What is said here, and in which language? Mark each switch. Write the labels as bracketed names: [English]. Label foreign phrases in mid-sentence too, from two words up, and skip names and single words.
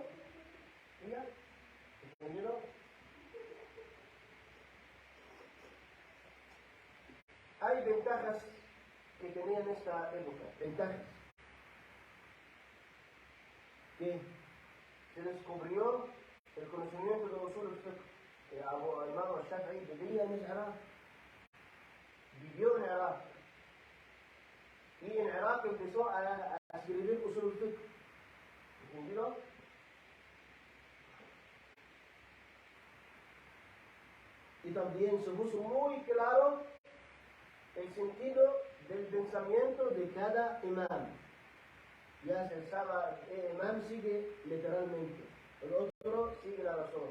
[Spanish] ¿Ya? ¿Entendido? Hay ventajas que tenía en esta época. Ventajas. Que se descubrió el conocimiento de [Arabic] أصول الفقه. [Spanish] Imam al-Shafi'i vivía en Irak. Vivió en Irak. Y en Irak empezó a escribir [Arabic] أصول الفقه. [Spanish] ¿Entendido? Y también se puso muy claro el sentido del pensamiento de cada imam. Ya se sabe, el imam sigue literalmente, el otro sigue la razón.